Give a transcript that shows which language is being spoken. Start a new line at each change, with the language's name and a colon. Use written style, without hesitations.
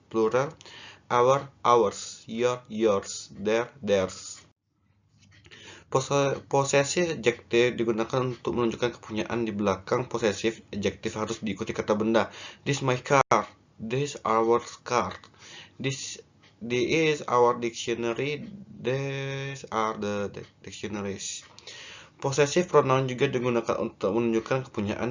English: Plural: our, ours, your, yours, their, theirs.
Indonesian: Possessive adjective digunakan untuk menunjukkan kepunyaan. Di belakang possessive adjective harus diikuti kata benda.
English: This my car. This our car. This is our dictionary. These are the dictionaries.
Indonesian: Possessive pronoun juga digunakan untuk menunjukkan kepunyaan.